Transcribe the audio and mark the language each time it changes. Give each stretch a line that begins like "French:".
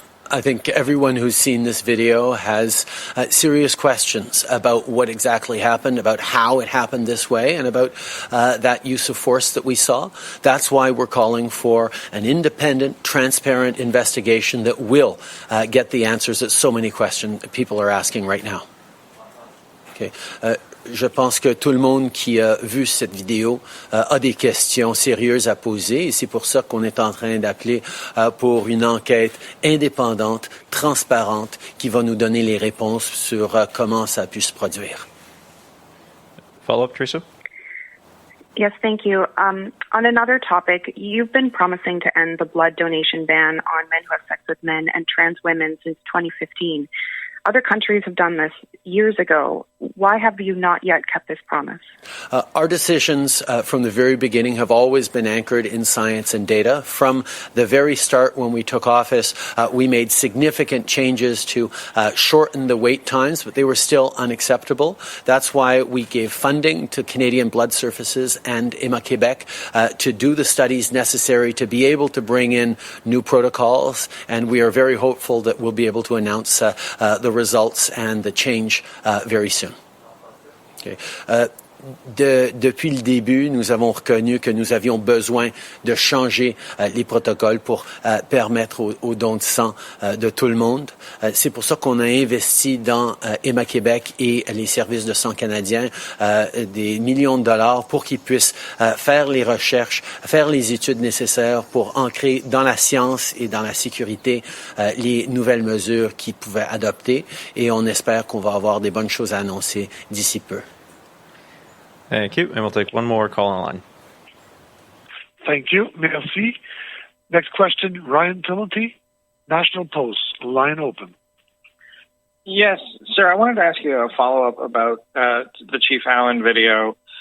English: I think everyone who's seen this video has serious questions about what exactly happened, about how it happened this way, and about that use of force that we saw. That's why we're calling for an independent, transparent investigation that will get the answers that so many questions people are asking right now. Okay.
French: Je pense que tout le monde qui a vu cette vidéo a des questions sérieuses à poser, et c'est pour ça qu'on est en train d'appeler pour une enquête indépendante, transparente, qui va nous donner les réponses sur comment ça a pu se produire.
English: Follow-up, Teresa? Yes, thank you. On another topic, you've been promising to end the blood donation ban on men who have sex with men and trans women since 2015. Other countries have done this years ago. Why have you not yet kept this promise? Our decisions from the very beginning have always been anchored in science and data. From the very start when we took office, we made significant changes to shorten the wait times, but they were still unacceptable. That's why we gave funding to Canadian Blood Services and EMA Quebec to do the studies necessary to be able to bring in new protocols, and we are very hopeful that we'll be able to announce the results and the change very soon. Okay.
French: Depuis le début, nous avons reconnu que nous avions besoin de changer les protocoles pour permettre aux dons de sang de tout le monde. C'est pour ça qu'on a investi dans EMA Québec et les services de sang canadiens des millions de dollars pour qu'ils puissent faire les recherches, faire les études nécessaires pour ancrer dans la science et dans la sécurité les nouvelles mesures qu'ils pouvaient adopter. Et on espère qu'on va avoir des bonnes choses à annoncer d'ici peu.
English: Thank you. And we'll take one more call online. Thank you. Merci. Next question, Ryan Timothy, National Post. Line open. Yes, sir. I wanted to ask you a follow-up about the Chief Allan video.